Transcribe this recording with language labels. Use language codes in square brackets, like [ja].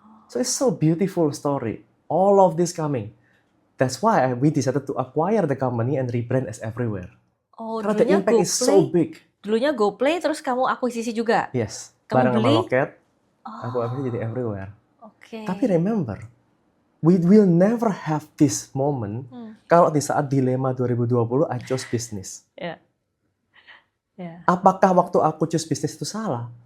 [en] So it's so beautiful story. All of this coming. That's why we decided to acquire the company and rebrand as everywhere. Oh, [id] Karena the dulunya [en] impact is so big. [id] Dulunya GoPlay, terus kamu akuisisi juga? [en] Yes. [id] Kamu Bareng sama beli? Loket, aku akhirnya jadi everywhere. Oke. [en] Tapi remember, we will never have this moment [id] kalau di saat dilema [en] 2020 I chose business. [id] Apakah waktu aku [en] choose business [id] itu salah?